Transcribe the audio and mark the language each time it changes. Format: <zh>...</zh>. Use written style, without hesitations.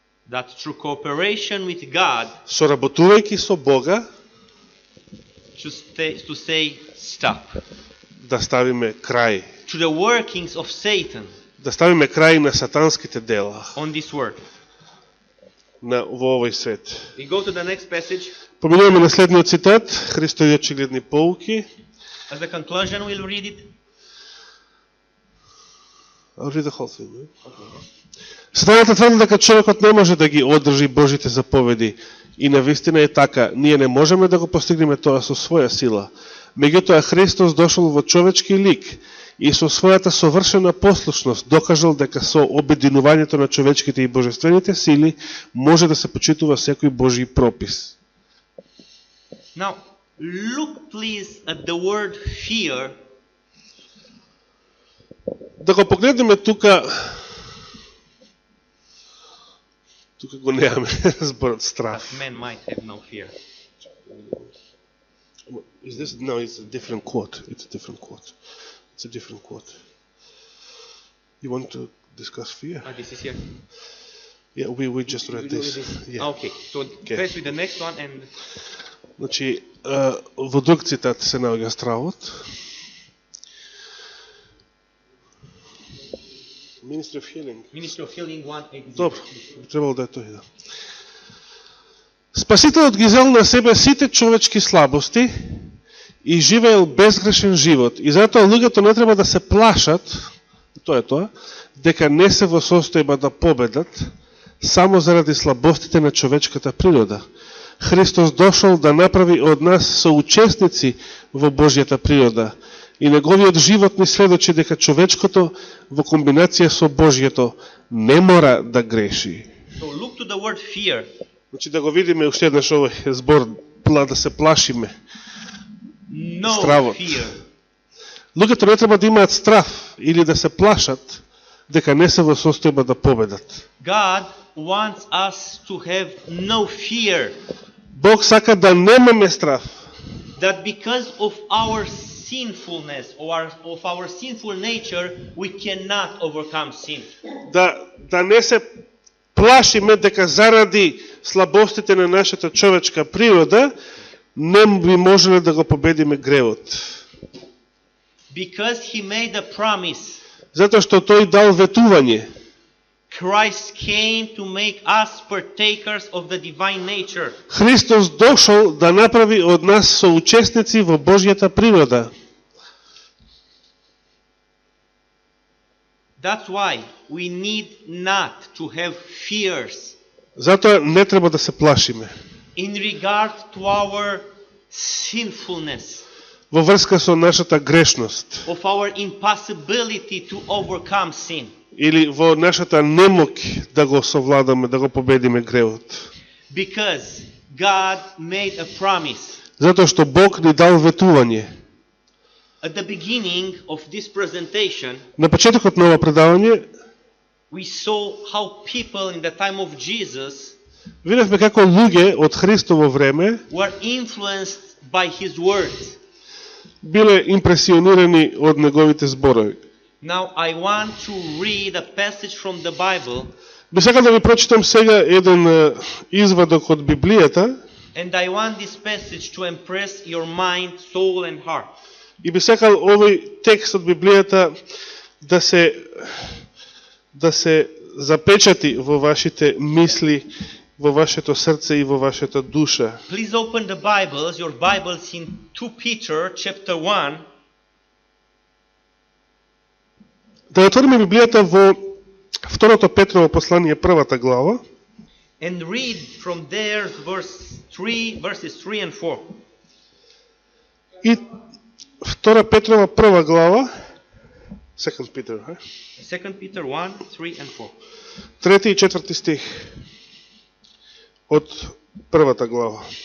<en>that through cooperation with God</en> <mk>соработувајќи со Бога,</mk> <en>to say stop.</en> <mk>да ставиме крај,</mk> <en>To the workings of Satan</en> <mk>да ставиме крај на сатанските дела</mk> <en>on this world.</en> <mk>во овој свет.</mk> <en>We go to the next passage.</en> <mk>Поминуваме на следниот цитат, Христови очигледни поуки.</mk> <en>As a conclusion, we'll read it. I'll read the whole thing.</en> <mk>Сатаната тврди дека човекот не може да ги одржи Божите заповеди. И навистина е така, ние не можеме да го постигнеме тоа со своја сила. Меѓутоа Христос дошол во човечки лик и со својата совршена послушност докажал дека со обединувањето на човечките и божествените сили може да се почитува секој Божји пропис.</mk> <en>Now, look please at the word fear.</en> <mk>Да го погледнеме тука го немаме зборот страх.</mk> <en>That men might have no fear. Is this? No, it's a different quote. It's a different quote. It's a different quote. You want to discuss fear? This is here. Yeah, we just read We do this. this. Yeah. Okay, so first with the next one and</en> <mk>Значи, во друг цитат се наоѓа стравот.</mk> <en>Ministry of Healing. Ministry of Healing 1:8.</en> <mk>Добро, требало да е тој, да. Спасителот ги зел на себе сите човечки слабости и живеел безгрешен живот. И затоа луѓето не треба да се плашат, тоа е тоа, дека не се во состојба да победат, само заради слабостите на човечката природа. Христос дошол да направи од нас соучесници во Божјата природа. И неговиот живот ни сведочи дека човечкото во комбинација со Божјето не мора да греши.</mk> <en>So look to the word fear.</en> <mk>Значи да го видиме уште еднаш овој збор, да се плашиме.</mk> <en>No</en> <mk>Стравот.</mk> <en>fear.</en> <mk>Луѓето не треба да имаат страв или да се плашат дека не се во состојба да победат.</mk> <en>God wants us to have no fear.</en> <mk>Бог сака да немаме страв.</mk> <en>That because of our sinfulness or of our sinful nature, we cannot overcome sin.</en> <mk>Да не се плашиме дека заради слабостите на нашата човечка природа не би можеле да го победиме гревот.</mk> <en>Because he made a promise.</en> <mk>Затоа што тој дал ветување.</mk> <en>Christ came to make us partakers of the divine nature.</en> <mk>Христос дошол да направи од нас соучесници во Божјата природа.</mk> <en>That's why we need not to have fears</en> <mk>Затоа не треба да се плашиме.</mk> <en>in regard to our sinfulness,</en> <mk>Во врска со нашата грешност</mk> <en>of our impossibility to overcome sin.</en> <mk>или во нашата немоќ да го совладаме, да го победиме гревот.</mk> <en>Because God made a promise.</en> <mk>Затоа што Бог ни дал ветување.</mk> <en>At the beginning of this presentation,</en> <mk>На почетокот на ова предавање</mk> <en>we saw how people in the time of Jesus</en> <mk>видевме како луѓе од Христово време</mk> <en>were influenced by his words.</en> <mk>биле импресионирани од неговите зборови.</mk> <en>Now I want to read a passage from the Bible,</en> <mk>Би сакал да ви прочитам сега еден извадок од Библијата</mk> <en>and I want this passage to impress your mind, soul and heart.</en> <mk>и би сакал овој текст од Библијата да се запечати во вашите мисли, во вашето срце и во вашата душа.</mk> <en>Please open the Bibles, your Bibles in 2 Peter chapter 1.</en> <mk>Да отвориме Библијата во Второто Петрово послание, првата глава,</mk> <en>and read from there verses 3 and 4.</en> <mk>и Втора Петрова прва глава, 2 Peter,</mk> <en>2 Peter 1, 3 and 4.</en> <mk>трети и четврти стих од првата глава.</mk>